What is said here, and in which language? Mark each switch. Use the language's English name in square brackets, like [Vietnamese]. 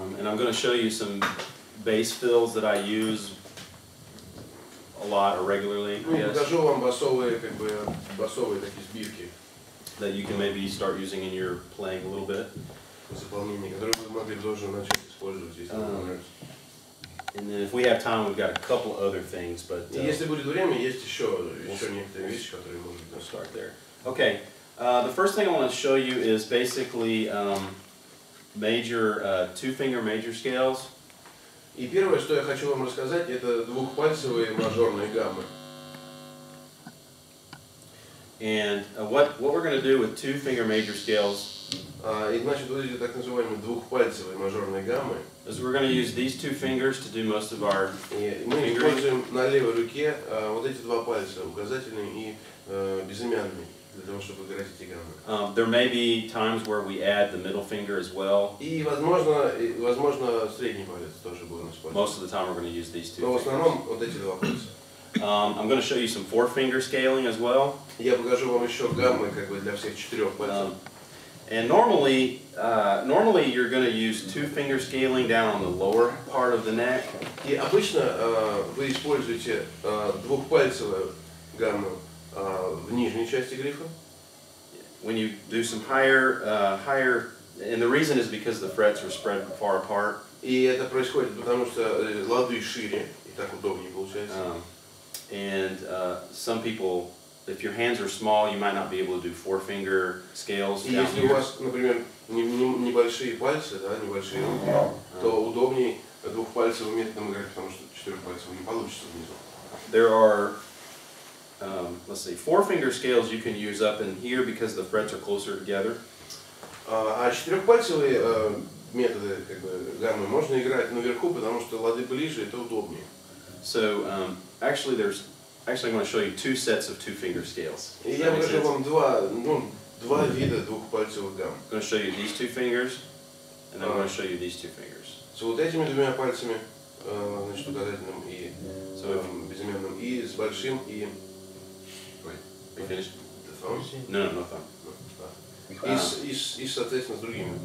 [English] And I'm going to show you some bass fills that I use a lot or regularly. [Russian] Покажу вам басовые такие сбивки. [English] That you can maybe start using in your playing a little bit. [Russian] Заполнения, которые вы могли тоже начать использовать, если вам нравится. [English] And then if we have time, we've got a couple other things, but [Russian] если будет время, есть еще некоторые вещи, которые можно [English] start there. Okay, the first thing I want to show you is basically major two-finger major scales. [Russian] И первое, что я хочу вам рассказать, это двухпальцевые мажорные гаммы. [English] And what we're going to do with two-finger major scales [Russian] И значит, вот эти так называемые двухпальцевые мажорные гаммы. [English] is we're going to use these two fingers to do most of our [Russian] Мы используем на левой руке вот эти два пальца, указательный и безымянный, для того, чтобы играть эти гаммы. [English] There may be times where we add the middle finger as well. [Russian] И возможно средний палец тоже будем использовать. [English] Most of the time we're going to use these two [Russian] Но в [English] fingers. [Russian] основном вот эти два пальца. [English] I'm going to show you some four-finger scaling as well. [Russian] Я покажу вам еще гаммы как бы для всех четырех пальцев. [English] And normally you're going to use two-finger scaling down on the lower part of the neck. [Russian] И обычно вы используете двухпальцевую гамму в нижней части грифа. [English] When you do some higher, and the reason is because the frets are spread far apart. [Russian] И это происходит потому, что лады шире, и так удобнее получается. [English] And some people, if your hands are small, you might not be able to do four-finger scales down [Russian] Если у [English] here. [Russian] вас, например, небольшие пальцы, да, небольшие руки, то удобнее двухпальцевым методом играть, потому что четырехпальцевым не получится внизу. [English] There are, let's see, four-finger scales you can use up in here because the frets are closer together. [Russian] А четырехпальцевые методы, как бы, гаммы можно играть наверху, потому что лады ближе, это удобнее. [English] So actually, I'm going to show you two sets of two-finger scales. [Russian] И я покажу вам два вида двухпальцевых гамм. [English] I'm going to show you these two fingers, and then I'm going to show you these two fingers. [Russian] С вот этими двумя пальцами, значит, указательным и безымянным, и с большим и... [English] Wait, you finished? The thumb? No thumb. [Russian] И, соответственно, с другими.